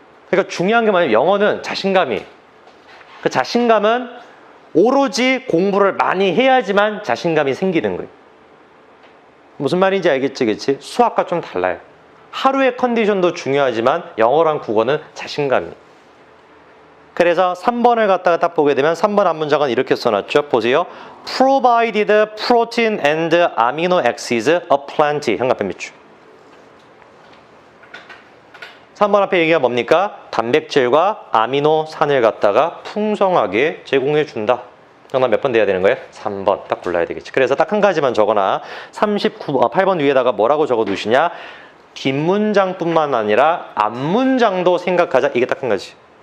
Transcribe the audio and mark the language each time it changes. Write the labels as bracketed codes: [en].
[ko] 그러니까 중요한 게 뭐냐면 영어는 자신감이. 그 자신감은 오로지 공부를 많이 해야지만 자신감이 생기는 거예요. 무슨 말인지 알겠지, 그치? 수학과 좀 달라요. 하루의 컨디션도 중요하지만 영어랑 국어는 자신감이. 그래서 3번을 갖다가 딱 보게 되면 3번 한 문장은 이렇게 써놨죠. 보세요. [en] Provided protein and amino acids aplenty. [ko] 현관편 밑줄. 3번 앞에 얘기가 뭡니까? 단백질과 아미노산을 갖다가 풍성하게 제공해 준다. 정답 몇 번 돼야 되는 거예요? 3번 딱 골라야 되겠지. 그래서 딱 한 가지만 적어놔. 8번 위에다가 뭐라고 적어 두시냐? 뒷문장뿐만 아니라 앞문장도 생각하자. 이게 딱 한 가지.